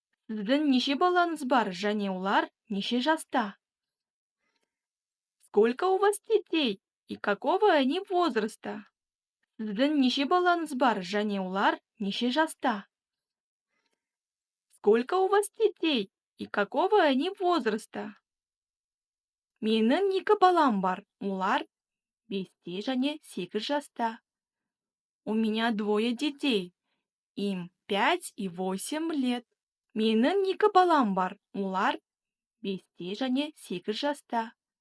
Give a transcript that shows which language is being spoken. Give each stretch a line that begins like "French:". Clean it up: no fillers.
Kazakh: Сіздің неше балаңыз бар, және олар неше жаста?
Russian: Сколько у вас детей и какого они возраста?
Kazakh: Сіздің неше балаңыз бар, және олар неше жаста?
Russian: Сколько у вас детей и какого они возраста?
Kazakh: Менің 2 балам бар, олар 5 және 8 жаста.
Russian: У меня 2 детей, им 5 и 8 лет.
Kazakh: Менің 2 балам бар, олар 5 және 8 жаста.